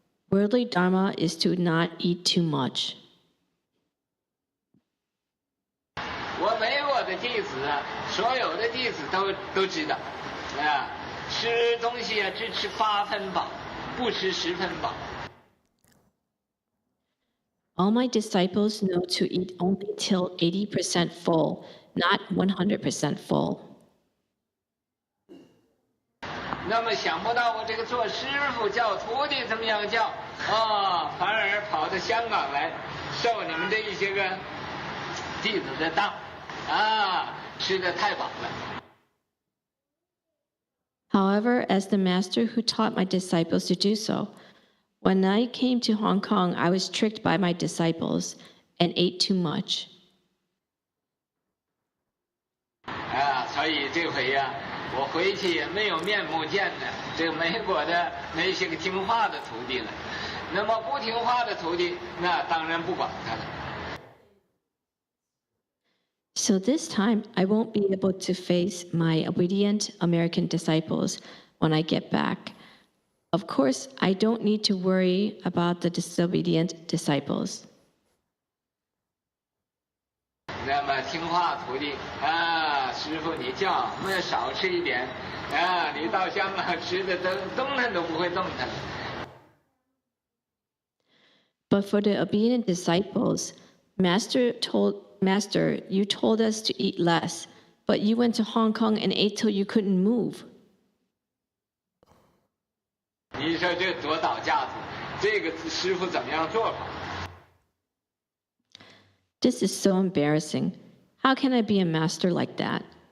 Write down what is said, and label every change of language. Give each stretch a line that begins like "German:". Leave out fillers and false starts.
English: Worldly Dharma is to not eat too much.
Chinese: 我美国的弟子啊，所有的弟子都知道，吃东西啊，只吃8分饱，不吃10分饱。
English: All my disciples know to eat only till 80% full, not 100% full.
Chinese: 那么想不到我这个做师傅教徒弟怎么样教反而跑到香港来受你们这一些个弟子的当吃得太饱了。
English: However, as the master who taught my disciples to do so, when I came to Hong Kong, I was tricked by my disciples and ate too much.
Chinese: 所以这回呀，我回去也没有面目见了这个美国的那些个听话的徒弟了。那么不听话的徒弟，那当然不管他了。
English: So this time, I won't be able to face my obedient American disciples when I get back. Of course, I don't need to worry about the disobedient disciples.
Chinese: 那么听话徒弟师傅你叫我们少吃一点你到香港吃的动弹都不会动弹。
English: But for the obedient disciples, Master, you told us to eat less, but you went to Hong Kong and ate till you couldn't move.
Chinese: 你说这多倒架子，这个师傅怎么样做法？
English: This is so embarrassing. How can I be a master like that?